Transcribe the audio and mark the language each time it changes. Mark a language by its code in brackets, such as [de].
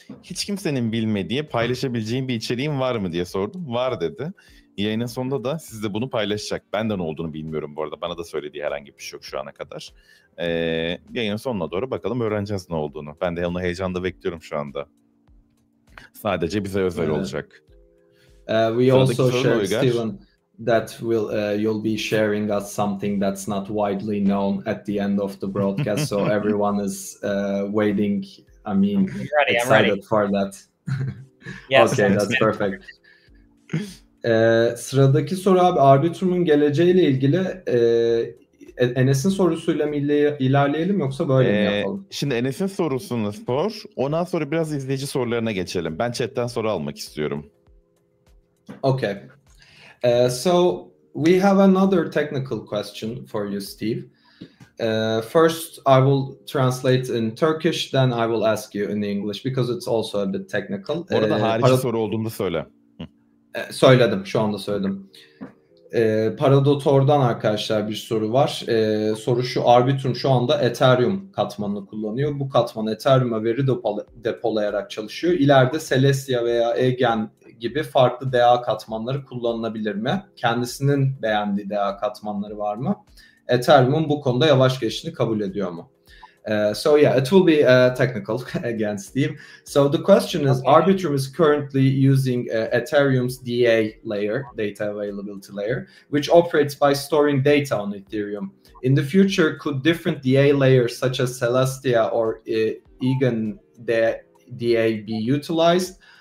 [tr] Hiç kimsenin bilmediği paylaşabileceğim bir içeriğim var mı diye sordum. Var dedi. Yayının sonunda da sizle bunu paylaşacak. Ben de ne olduğunu bilmiyorum bu arada. Bana da söylediği herhangi bir şey yok şu ana kadar. Yayının sonuna doğru bakalım öğreneceğiz ne olduğunu. Ben de onu heyecanla bekliyorum şu anda. Sadece bize özel olacak. [en] We also shared, Steven, that you'll be sharing us something that's not widely known at the end of the broadcast. So everyone is waiting. I mean, excited for that. Yes, okay, that's perfect. [tr] Sıradaki soru abi Arbitrum'un geleceğiyle ilgili. Enes'in sorusuyla mı ilerleyelim yoksa böyle mi yapalım? Şimdi Enes'in sorusunu sor. Ondan sonra biraz izleyici sorularına geçelim. Ben chatten soru almak istiyorum. [en] Okay. So we have another technical question for you, Steve. First, I will translate in Turkish, then I will ask you in English because it's also a bit technical. [tr] Orada harici soru olduğunu söyle. Söyledim, şu anda söyledim. Paradotor'dan arkadaşlar bir soru var. Soru şu: Arbitrum şu anda Ethereum katmanını kullanıyor. Bu katman Ethereum'a veri depolayarak çalışıyor. İleride Celestia veya Egen gibi farklı DA katmanları kullanılabilir mi? Kendisinin beğendiği DA katmanları var mı? Ethereum'un bu konuda yavaş geçişini kabul ediyor mu? [en] So yeah, it will be technical again, Steve. So the question is, Arbitrum is currently using Ethereum's DA layer, data availability layer, which operates by storing data on Ethereum. In the future, could different DA layers such as Celestia or Egen DA be utilized?